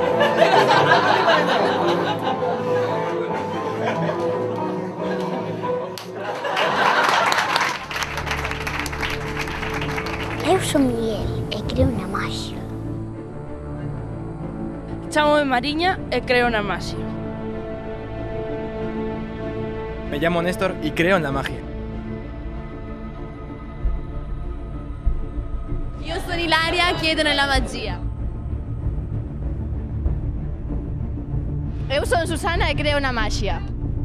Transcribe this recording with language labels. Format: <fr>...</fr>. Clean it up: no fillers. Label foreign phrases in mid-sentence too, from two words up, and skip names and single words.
<gl>Eu son Miguel e creo na magia. Chámome Mariña e creo na magia.</gl> <es>Me llamo Néstor y creo en la magia.</es> <it>Io sono Ilaria, chiedo nella magia.</it> <gl>Eu son Susana e creo na magia.</gl>